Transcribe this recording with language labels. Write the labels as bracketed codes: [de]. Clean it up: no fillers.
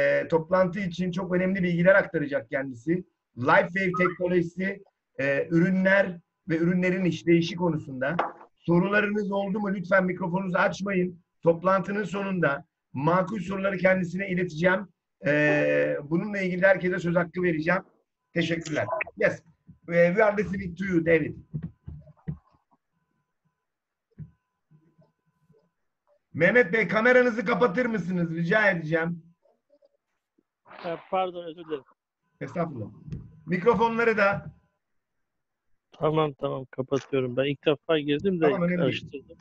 [tr] Toplantı için çok önemli bilgiler aktaracak kendisi. Lifewave teknolojisi, ürünler ve ürünlerin işleyişi konusunda. Sorularınız oldu mu? Lütfen mikrofonunuzu açmayın. Toplantının sonunda makul soruları kendisine ileteceğim. Bununla ilgili herkese söz hakkı vereceğim. Teşekkürler. Yes. [en] We are listening to you, David. [tr] Mehmet Bey, kameranızı kapatır mısınız? Rica edeceğim. Pardon, özür dilerim. Estağfurullah. Mikrofonları da. Tamam kapatıyorum. Ben ilk defa girdim de Tamam, karıştırdım.